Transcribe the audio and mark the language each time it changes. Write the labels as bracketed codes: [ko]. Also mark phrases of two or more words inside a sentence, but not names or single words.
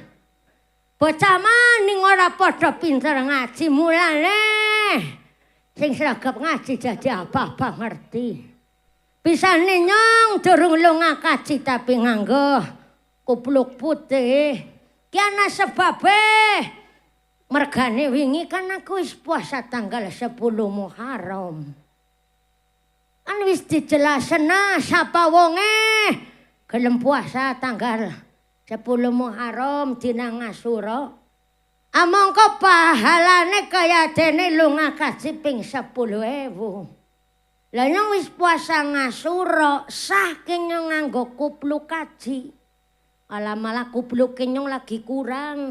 [jv] Bocah maning ora padha pinter ngaji mulane. Sing sregep ngaji jadi apa-apa ngerti. Pisane nyong durung lunga kaji tapi nganggo kupluk putih. Ki ana sebabe. Mergane wingi kan aku wis puasa tanggal 10 Muharram. Kan wis dijelasna sapa wonge gelem puasa tanggal 10 Muharram dina Ngasura. Amangka pahalane kaya dene lunga kaji ping 10.000. Lah nyong wis puasa Ngasura saking nyong nganggo kupluk kaji. Alah malah kupluke nyong lagi kurang.